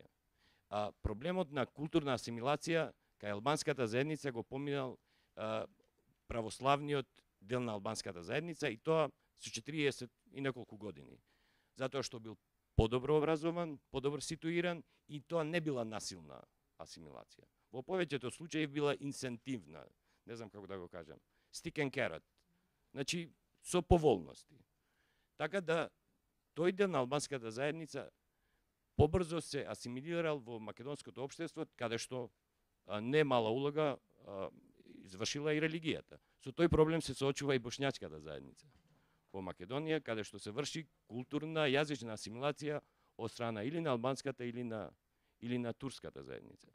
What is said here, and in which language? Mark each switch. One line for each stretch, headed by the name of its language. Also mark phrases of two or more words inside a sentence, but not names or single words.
Macedonian: Проблемот на културна асимилација кај албанската заедница го поминал православниот дел на албанската заедница и тоа со 40 и неколку години. Затоа што бил подобро образован, подобро ситуиран и тоа не била насилна асимилација. Во повеќето случаи била инсентивна, не знам како да го кажам,
English: stick and carrot,
Macedonian: значи со поволности. Така да тој дел на албанската заедница побрзо се асимилирал во македонското општество, каде што не мала улога извршила и религијата. Со тој проблем се соочува и бошњачката заедница во во Македонија, каде што се врши културна јазична асимилација од страна или на албанската или на турската заедница.